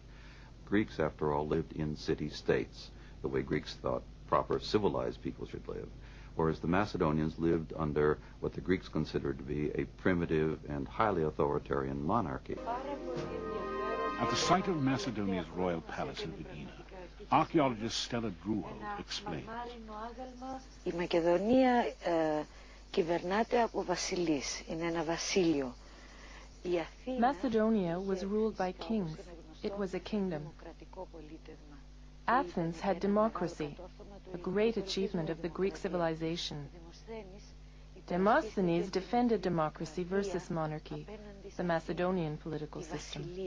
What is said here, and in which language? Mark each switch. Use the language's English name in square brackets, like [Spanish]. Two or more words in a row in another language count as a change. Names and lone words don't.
[English] Greeks, after all, lived in city-states, the way Greeks thought proper civilized people should live, whereas the Macedonians lived under what the Greeks considered to be a primitive and highly authoritarian monarchy. At the site of Macedonia's royal palace in Yugin, archaeologist Stella Drugu explains. [Greek] Η Μακεδονία κυβερνάται από βασιλείς. Είναι ένα βασίλειο. [English] Macedonia was ruled by kings. It was a kingdom. Athens had democracy, a great achievement of the Greek civilization. Demosthenes defended democracy versus monarchy, the Macedonian political system.